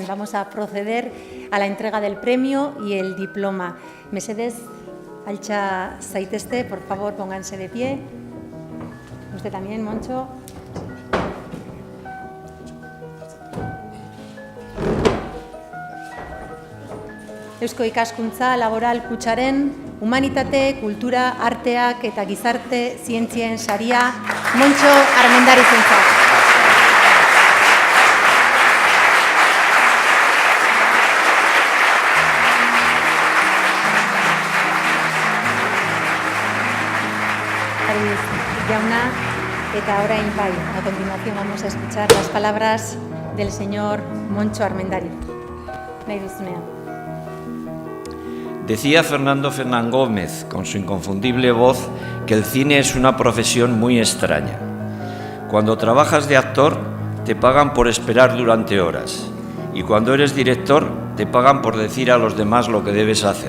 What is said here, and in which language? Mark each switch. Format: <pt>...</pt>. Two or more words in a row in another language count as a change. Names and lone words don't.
<es>Vamos a proceder a la entrega del premio y el diploma.</es> <eu>Mesedez, altxa zaitezte,</eu> <es>por favor, pónganse de pie. Usted también, Montxo.</es> <eu>Eusko Ikaskuntza Laboral Kutxaren Humanitate, Kultura, Arteak eta Gizarte Zientzien saria Montxo Armendarizentzat. Jauna, eta orain bai,</eu> <es>a continuación vamos a escuchar las palabras del señor Montxo Armendariz.</es> <eu>Nahi duzunean.</eu> <es>Decía Fernando Fernán Gómez, con su inconfundible voz, que el cine es una profesión muy extraña. Cuando trabajas de actor, te pagan por esperar durante horas, y cuando eres director, te pagan por decir a los demás lo que debes hacer.</es>